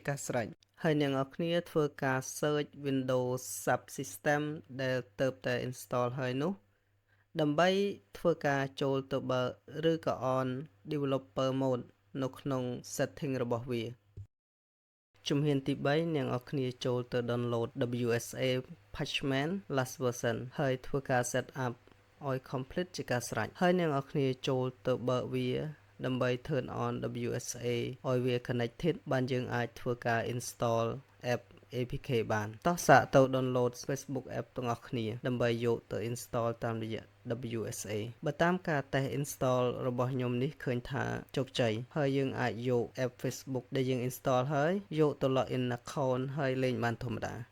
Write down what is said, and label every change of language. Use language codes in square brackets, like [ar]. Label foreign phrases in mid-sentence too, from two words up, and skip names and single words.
[km] ការស្រេចហើយអ្នកនរគ្នាធ្វើការ search Windows Subsystem ដែលទើបតែ install ហើយនោះដើម្បីធ្វើការចូលទៅបើកឬក៏ on [en] developer mode [km] នៅក្នុង setting របស់វាជំហានទី3អ្នកនរគ្នាចូលទៅ download WSA patchman [en] last version [km] ហើយធ្វើការ [en] set up [km] ឲ្យ complete ជាការស្រេចហើយអ្នកនរគ្នាចូលទៅបើកវាដើម្បី [en] turn on WSA [km] ឲ្យវា connected បានយើងអាចធ្វើការ [en] install app APK [km] បានតោះសាកទៅ download Facebook app ទាំងអស់គ្នាដើម្បីយកទៅ install តាមរយៈ WSA បើតាមការតេស្ត install របស់ខ្ញុំនេះឃើញថាជោគជ័យហើយយើងអាចយក app Facebook ដែលយើង install ហើយយកទៅ [en] login account [km] ហើយលេងបានធម្មតា